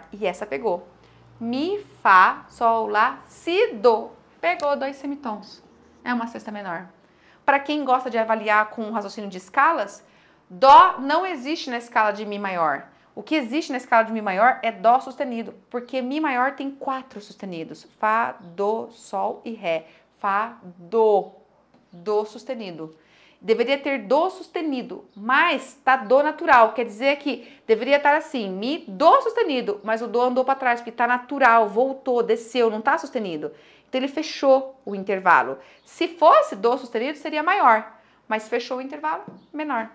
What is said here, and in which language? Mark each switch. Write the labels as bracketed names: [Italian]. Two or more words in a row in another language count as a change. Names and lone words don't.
[Portuguese] E essa pegou. Mi, Fá, Sol, Lá, Si, Dó. Pegou dois semitons. É uma sexta menor. Para quem gosta de avaliar com um raciocínio de escalas, Dó não existe na escala de Mi maior. O que existe na escala de Mi maior é Dó sustenido, porque Mi maior tem 4 sustenidos. Fá, Dó, Sol e Ré. Fá, Dó. Dó sustenido. Deveria ter Dó sustenido, mas tá Dó natural. Quer dizer que deveria estar assim, Mi, Dó sustenido, mas o Dó andou para trás, porque tá natural, voltou, desceu, não tá sustenido. Então ele fechou o intervalo. Se fosse Dó sustenido, seria maior, mas fechou o intervalo, menor.